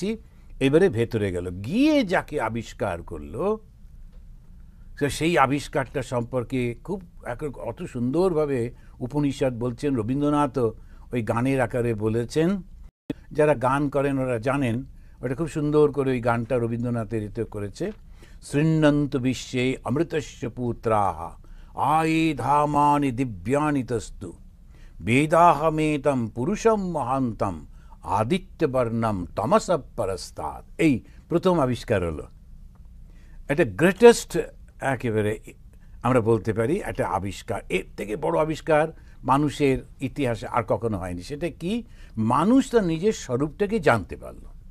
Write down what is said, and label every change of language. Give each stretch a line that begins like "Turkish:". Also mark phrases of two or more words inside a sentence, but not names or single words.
Bangla: এবারে ভেতরে গেল, গিয়ে যাকে আবিষ্কার করলো, সেই আবিষ্কারটা সম্পর্কে খুব অত সুন্দরভাবে উপনিষদ বলছেন। রবীন্দ্রনাথও ওই গানের আকারে বলেছেন। যারা গান করেন ওরা জানেন, ওটা খুব সুন্দর করে ওই গানটা রবীন্দ্রনাথের এতে করেছে।
Sanskrit: শৃণ্বন্ত বিশ্বে অমৃতস্য পুত্রাহ আয়ে ধামানি দিব্যানি তস্তু বেদাহমেতম পুরুষম মহান্তম আদিত্যবর্ণম তমস পরস্তাৎ।
Bangla: এই প্রথম আবিষ্কার হলো। এটা গ্রেটেস্ট একেবারে আমরা বলতে পারি একটা আবিষ্কার, এর থেকে বড় আবিষ্কার মানুষের ইতিহাসে আর কখনো হয়নি। সেটা কি? মানুষ তার নিজের স্বরূপটাকে জানতে পারল।